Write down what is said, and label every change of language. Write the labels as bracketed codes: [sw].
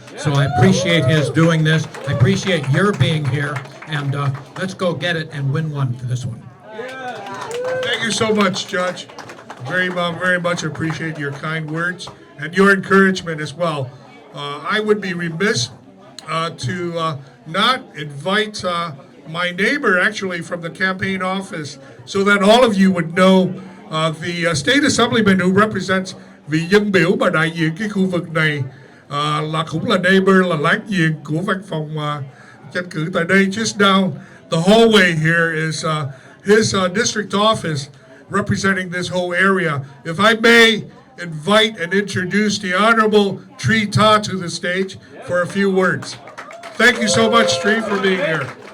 [en] So I appreciate his doing this. I appreciate your being here, and let's go get it and win one for this one. Thank you so much, Judge. Very much appreciate your kind words and your encouragement as well. I would be remiss to not invite my neighbor actually from the campaign office so that all of you would know the state assemblyman who represents [vi] vị dân biểu mà đại diện cái khu vực này là cũng là neighbor, là láng giềng của văn phòng tranh cử tại đây. [en] Just down the hallway here is his district office representing this whole area. If I may invite and introduce the Honorable Tree Ta to the stage for a few words. Thank you so much, Tree, for being here.